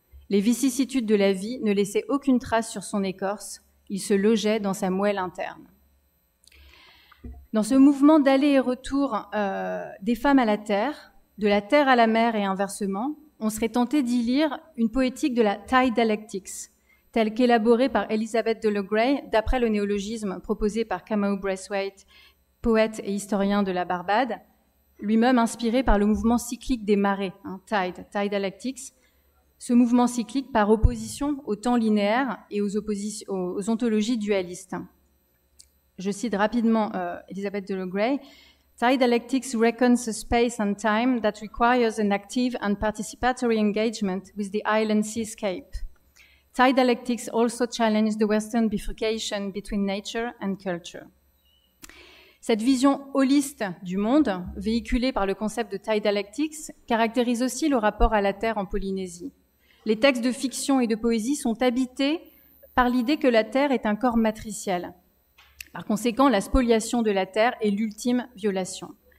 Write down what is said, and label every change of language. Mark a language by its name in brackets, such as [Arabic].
[French] Les vicissitudes de la vie ne laissaient aucune trace sur son écorce, il se logeait dans sa moelle interne. » Dans ce mouvement d'aller et retour des femmes à la terre, de la terre à la mer et inversement, on serait tenté d'y lire une poétique de la Thai Dialectics, telle qu'élaborée par Elizabeth de Le Gray, d'après le néologisme proposé par Kamau Braithwaite, poète et historien de la Barbade, lui-même inspiré par le mouvement cyclique des marées, Tidalactics. Ce mouvement cyclique par opposition au temps linéaire et aux ontologies dualistes. Je cite rapidement Elizabeth Delo Gray. [English] Tidalactics reckons a space and time that requires an active and participatory engagement with the island seascape. Tidalactics also challenge the Western bifurcation between nature and culture. [French] Cette vision holiste du monde, véhiculée par le concept de Tidalactics, caractérise aussi le rapport à la Terre en Polynésie. Les textes de fiction et de poésie sont habités par l'idée que la Terre est un corps matriciel. Par conséquent, la spoliation de la Terre est l'ultime violation.